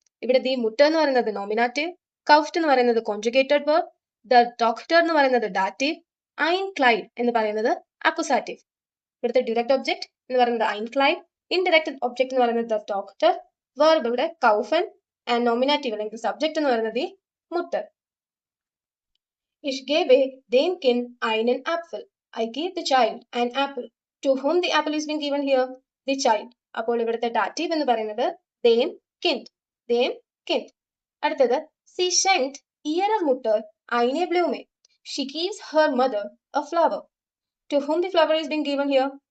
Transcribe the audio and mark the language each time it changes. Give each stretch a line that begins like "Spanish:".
Malayalam: ഇവിടെ ദി മുറ്റർ എന്ന് പറയുന്നത് നോമിനാറ്റീവ്, കൗഫ്റ്റ് എന്ന് പറയുന്നത് കോൺജുഗേറ്റഡ് വേർബ്, ദ ഡോക്ടർ എന്ന് പറയുന്നത് ഡാറ്റീവ്,
German: ein Kleid
Malayalam: എന്ന് പറയുന്നത് അക്വസാറ്റീവ്. ഇവിടുത്തെ ഡിറക്റ്റ് ഒബ്ജക്ട് എന്ന് പറയുന്നത്
German: ein Kleid,
Malayalam: ഇൻഡയറക്റ്റ് ഒബ്ജക്ട് എന്ന് പറയുന്നത് ദ ഡോക്ടർ, വേർബ് ഇവിടെ കൗഫൻ, ആൻഡ് നോമിനാറ്റീവ് അല്ലെങ്കിൽ സബ്ജക്ട് എന്ന് പറയുന്നത് the മുറ്റർ.
German: Ich gebe dem Kind einen Apfel.
English: I give the child an apple. To whom the apple is being given here? The child.
Malayalam: അപ്പോൾ ഇവിടുത്തെ dative എന്ന് പറയുന്നത്
German: dem Kind. dem Kind.
Malayalam: അടുത്തത്
German: sie schenkt ihrer Mutter eine Blume.
English: She gives her mother a flower. To whom the flower is being given here?